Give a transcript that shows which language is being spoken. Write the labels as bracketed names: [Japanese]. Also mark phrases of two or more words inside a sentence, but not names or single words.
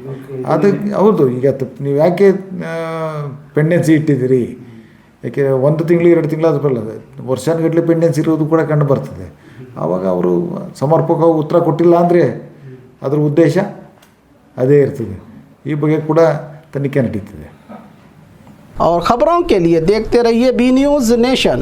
[Kannada] ಅದಕ್ಕೆ ಹೌದು, ಈಗ ನೀವು ಯಾಕೆ ಪೆಂಡೆನ್ಸಿ ಇಟ್ಟಿದ್ದೀರಿ, ಯಾಕೆ 1 ತಿಂಗಳು 2 ತಿಂಗಳು ಅದು ಬರಲ್ಲ, ವರ್ಷಾನುಗಟ್ಟಲೆ ಪೆಂಡೆನ್ಸಿ ಇರೋದು ಕೂಡ ಕಂಡು ಬರ್ತದೆ. ಆವಾಗ ಅವರು ಸಮರ್ಪಕವಾಗಿ ಉತ್ತರ ಕೊಟ್ಟಿಲ್ಲ ಅಂದರೆ ಅದರ ಉದ್ದೇಶ ಅದೇ ಇರ್ತದೆ. ಈ ಬಗ್ಗೆ ಕೂಡ ತನಿಖೆ ನಡೀತಿದೆ. [Hindi] और खबरों के लिए देखते रहिए बी न्यूज़ नेशन।